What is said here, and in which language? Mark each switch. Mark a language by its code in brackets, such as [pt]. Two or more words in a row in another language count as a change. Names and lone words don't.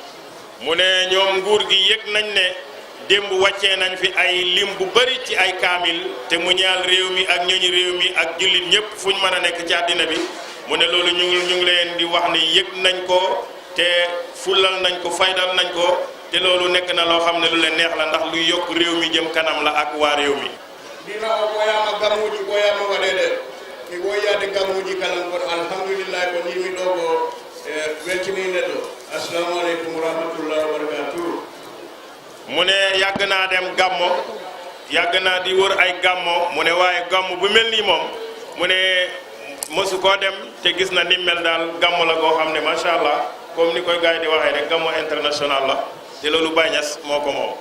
[wo] mu ne ñoom nguur gi yëg nañ ne démb wàccee nañ fi ay lim bu bari ci ay kaamil te mu ñaal réew mi ak ñooñu réew mi ak jullit ñëpp fu ñu mën a nekk ci àddina bi mu ne loolu ñu ngi leen di wax ni yëg nañ ko te fulal nañ ko faydal nañ ko te loolu nekk na loo xam ne lu leen neex la ndax luy yokk réew mi jëm kanam la ak waa réew mi. [ff] dina o ɓoyama garmuji ɓoyama waɗede mi woyyade garmuji kala kono alhamdulillah ko ndimi ɗo ko weltini neɗɗo [ar] السلام عليكم ورحمة الله وبركاته. [wo] mu ne yàgg naa dem gàmmo yàgg naa di wër ay gàmmo mu ne waaye gàmmo bu mel nii moom mu ne mosu koo dem te gis na ni mel daal gàmmo la koo xam ne [ar] ما شاء الله [wo] comme ni koy gars yi di waxee rek gàmmo international la te loolu Baye Niass moo ko moom.